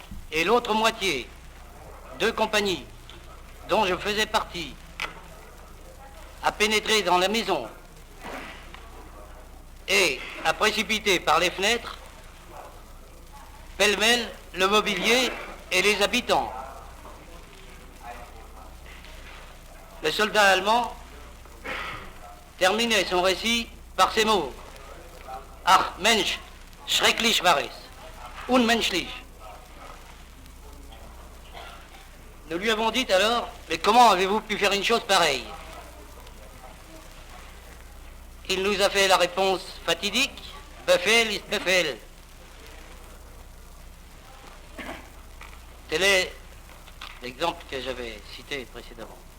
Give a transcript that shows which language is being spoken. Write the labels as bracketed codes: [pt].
[fr] Et l'autre moitié, 2 compagnies, dont je faisais partie, a pénétré dans la maison et a précipité par les fenêtres pêle-mêle le mobilier et les habitants. Le soldat allemand terminait son récit par ces mots. [de] Ach Mensch, schrecklich war es, unmenschlich. [fr] Nous lui avons dit alors, mais comment avez-vous pu faire une chose pareille? Il nous a fait la réponse fatidique, [de] Befehl ist Befehl. [fr] Tel est l'exemple que j'avais cité précédemment.